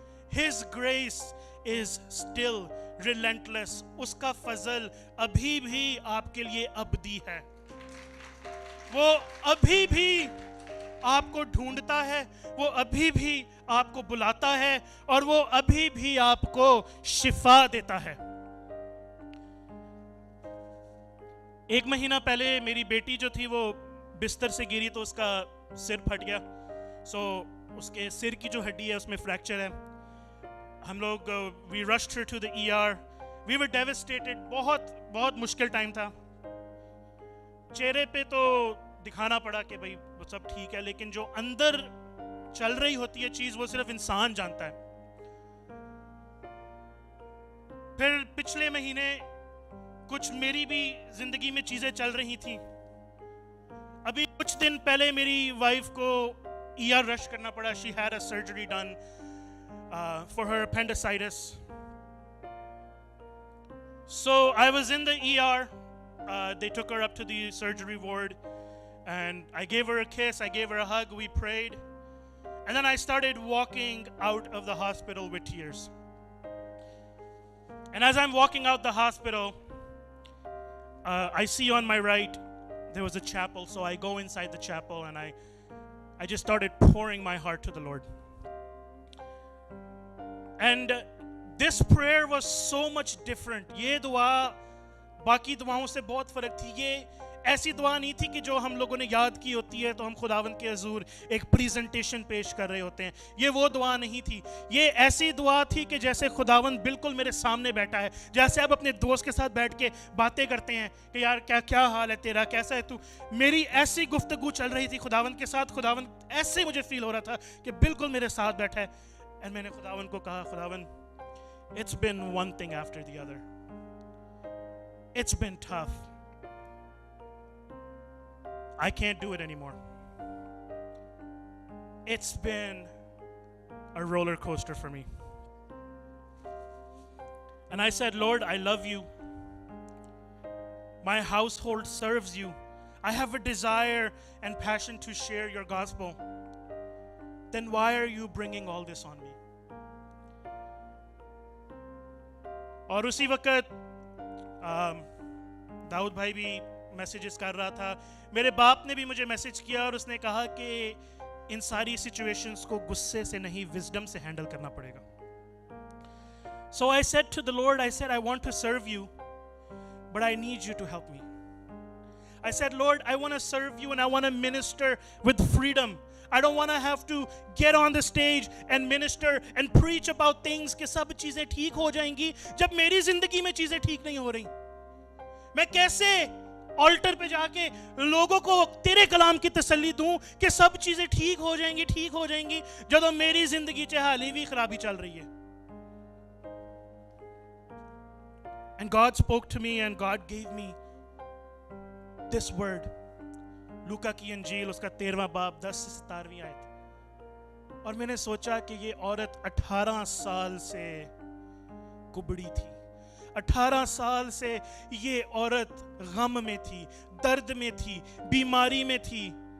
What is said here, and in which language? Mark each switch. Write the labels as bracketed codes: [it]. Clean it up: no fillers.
[en] His grace is still relentless. [hi] उसका फजल अभी भी आपके लिए अबदी है। वो अभी भी आपको ढूंढता है, वो अभी भी आपको बुलाता है, और वो अभी भी आपको शिफा देता है। 1 महीना पहले मेरी बेटी जो थी वो बिस्तर से गिरी तो उसका सिर फट गया। उसके सिर की जो हड्डी है उसमें फ्रैक्चर है। हम लोग [en] We rushed her to the ER. We were devastated. [hi] बहुत मुश्किल टाइम था। चेहरे पे तो दिखाना पड़ा कि भाई वो सब ठीक है, लेकिन जो अंदर चल रही होती है चीज वो सिर्फ इंसान जानता है। फिर पिछले महीने कुछ मेरी भी जिंदगी में चीजें चल रही थी। अभी कुछ दिन पहले मेरी वाइफ को ER रश करना पड़ा। [en] She had a surgery done for her appendicitis. So I was in the ER they took her up to the surgery ward, and I gave her a kiss, I gave her a hug, we prayed, and then I started walking out of the hospital with tears. And as I'm walking out the hospital, I see on my right there was a chapel, so I go inside the chapel and I just started pouring my heart to the Lord. And this prayer was so much different. [hi] ये दुआ बाकी दुआओं से बहुत फर्क थी. ये ऐसी दुआ नहीं थी कि जो हम लोगों ने याद की होती है तो हम खुदावंद के हुजूर एक प्रेजेंटेशन पेश कर रहे होते हैं. ये वो दुआ नहीं थी. ये ऐसी दुआ थी कि जैसे खुदावंद बिल्कुल मेरे सामने बैठा है, जैसे आप अपने दोस्त के साथ बैठ के बातें करते हैं कि यार क्या क्या हाल है तेरा, कैसा है तू. मेरी ऐसी गुफ्तगू चल रही थी खुदावंद के साथ. खुदावंद ऐसे मुझे फील हो रहा था कि बिल्कुल मेरे साथ बैठा है. एंड मैंने खुदावंद को कहा, खुदावंद, [en] it's been one thing after the other. It's been tough. I can't do it anymore. It's been a roller coaster for me. And I said, Lord, I love you. My household serves you. I have a desire and passion to share your gospel. Then why are you bringing all this on me? [hi] और उसी वक्त दाऊद भाई भी messages कर रहा था. मेरे बाप ने भी मुझे मैसेज किया और उसने कहा कि इन सारी सिचुएशंस को गुस्से से नहीं, विजडम से हैंडल करना पड़ेगा. [en] So I said to the Lord, I said, I want to serve you, but I need you to help me. I said, Lord, I want to serve you and I want to minister with freedom. I don't want to have to get on the stage and minister and preach about things [hi] कि सब चीजें ठीक हो जाएंगी जब मेरी जिंदगी में चीजें ठीक नहीं हो रही. मैं कैसे ऑल्टर पे जाके लोगों को तेरे कलाम की तसल्ली दूं कि सब चीजें ठीक हो जाएंगी जब मेरी जिंदगी च हाली भी खराबी चल रही है. [en] And God spoke to me and God gave me this word. [hi] लूका की अंजील उसका 13वां बाब 10 से 17वीं आयत. और मैंने सोचा कि ये औरत 18 साल से कुबड़ी थी. 18 साल से ये औरत गम में थी, दर्द में थी, बीमारी में थी.